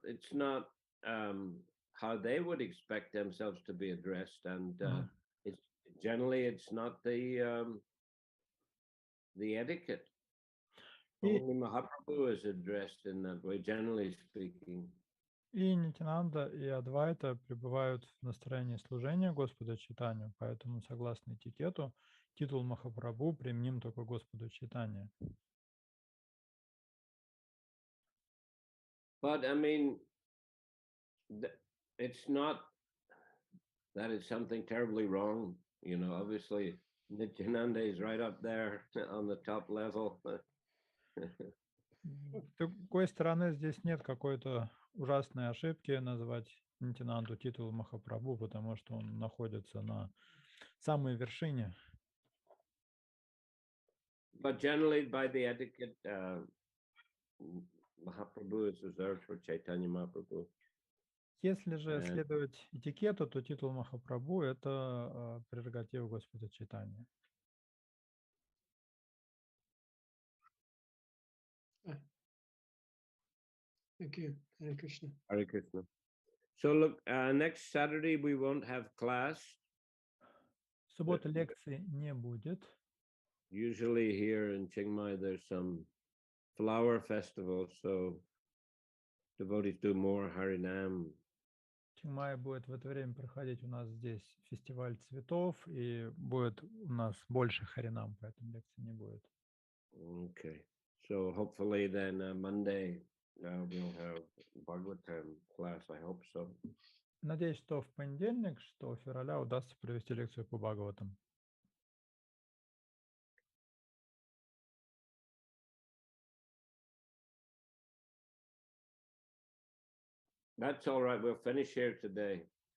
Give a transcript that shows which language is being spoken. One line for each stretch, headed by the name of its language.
English: It's not how they would expect themselves to be addressed, and it's not the etiquette. Only Mahaprabhu is addressed in that way, generally speaking.
Russian: И Нитянанда, и Адвайта пребывают в настроении служения Господу Чайтанью, поэтому, согласно этикету, титул Махапрабху применим только Господу Чайтанье.
English: But I mean, it's not that it's something terribly wrong. You know, obviously, Nityananda is right up there on the top level.
Russian: С другой стороны, здесь нет какой-то ужасной ошибки назвать Нитянанду титул Махапрабху, потому что он находится на самой вершине.
English: But generally, by the etiquette, Mahaprabhu is reserved for Chaitanya Mahaprabhu.
Russian: Если же следовать этикету, то титул Махапрабху – это прерогатива Господа Чайтаньи.
English: Thank you. Hare Krishna. Hare Krishna. So look, next Saturday we won't have class.
Russian: В субботу лекции не будет.
English: Usually here in Chiang Mai there's some flower festival, so devotees do more Harinam.
Russian: В Чингмае будет в это время проходить у нас здесь фестиваль цветов, и будет у нас больше харинам, поэтому лекции не будет.
English: Okay. So hopefully then Monday we'll have Bhagavatam class. I hope so.
Russian: Надеюсь, что в понедельник, 6 февраля, удастся провести лекцию по Бхагаватам.
English: That's all right. We'll finish here today.